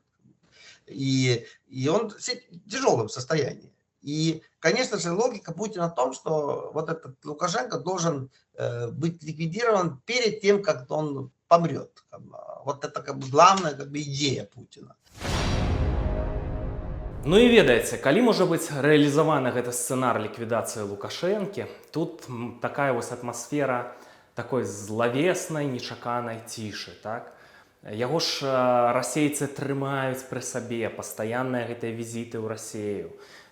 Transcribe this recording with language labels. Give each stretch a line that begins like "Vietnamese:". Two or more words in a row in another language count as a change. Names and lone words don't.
Russian: И он в тяжелом состоянии. И, конечно же, логика Путина в том, что вот этот Лукашенко должен быть ликвидирован перед тем, как он помрет. Вот это главная идея Путина.
Belarusian: Ну і ведаеце, калі можа быць рэалізаваны гэты сцэнар ліквідацыі Лукашэнкі, тут такая вось атмасфера такой злавеснай, нечаканай цішы, так? Яго ж расейцы трымаюць пры сабе, пастаянныя гэтыя візіты ў Расею.